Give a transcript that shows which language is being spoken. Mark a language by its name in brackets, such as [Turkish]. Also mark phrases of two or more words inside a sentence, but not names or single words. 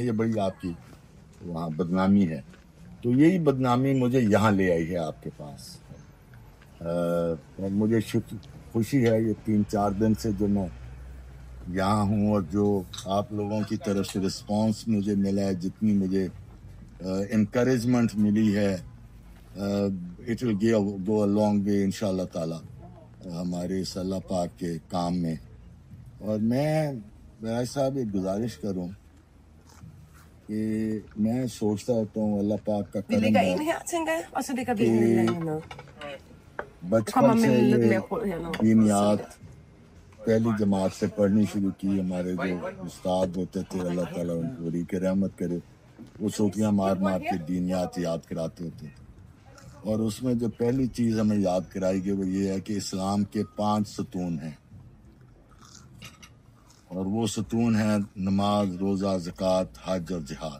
[Urdu] یہ بڑی آپ کی وہاں بدنامی ہے. تو یہی بدنامی مجھے یہاں لے آئی ہے آپ کے پاس. اور مجھے خوشی ہے یہ 3-4 دن سے جو میں یہاں ہوں اور جو آپ لوگوں کی طرف سے رسپانس مجھے ملا ہے، جتنی مجھے انکریجمنٹ ملی ہے، [English] it will go a long way [Urdu] ان شاء اللہ تعالیٰ ہمارے اس اللہ پاک کے کام میں. اور میں بھائی صاحب ایک گزارش کروں کہ میں سوچتا ہوتا ہوں اللہ پاک کا [Danish] Vi [Urdu] کرم [Danish] lægger [Urdu] ہے [Danish] en her, tænker jeg, og så lægger vi en lille hernede. [Urdu] بچپن سے [Danish] lidt [Urdu] یہ [Danish] mere brød hernede. [Urdu] دینیات پہلی جماعت سے پڑھنی شروع کی. ہمارے جو استاد ہوتے تھے اللہ تعالیٰ ان کو بڑی رحمت کرے، وہ سوٹیاں مار مار کے دینیات یاد کراتے ہوتے تھے. اور اس میں جو پہلی چیز ہمیں یاد کرائی گئی وہ یہ ہے کہ اسلام کے 5 ستون ہیں، اور وہ ستون ہیں نماز، روزہ، زکوٰۃ، حج اور جہاد.